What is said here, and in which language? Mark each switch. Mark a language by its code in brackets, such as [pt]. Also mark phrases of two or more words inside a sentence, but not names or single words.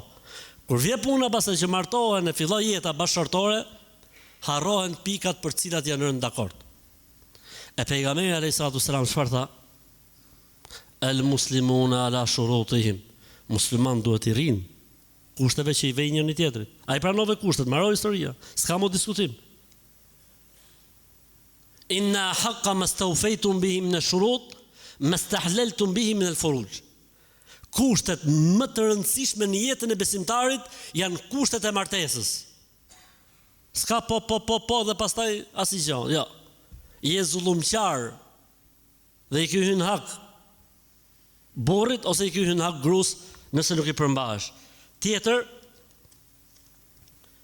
[sq] Kur vjen puna pastaj që martohen e filloi jeta bashkëtorë, harrohen pikat për cilat janë rënë dakord. E pejgamberi [ar] عليه الصلاة السلام [sq] çfarë tha? [ar] المسلمون على شروطهم. [sq] Musliman duhet i rinë kushteve që i vejnë njëri tjetrit. Ai pranove kushtet, mbaroi historia. S'ka më diskutim. [ar] إن أحق ما استوفيتم به من الشروط ما استحللتم به من الفروج. [sq] Kushtet më të rëndësishme në jetën e besimtarit janë kushtet e martesës. S'ka po dhe pastaj asgjë. Jo. Je zullumqar dhe i ky hyn hak burrit ose i ky hyn hak grus nëse nuk i përmbahesh.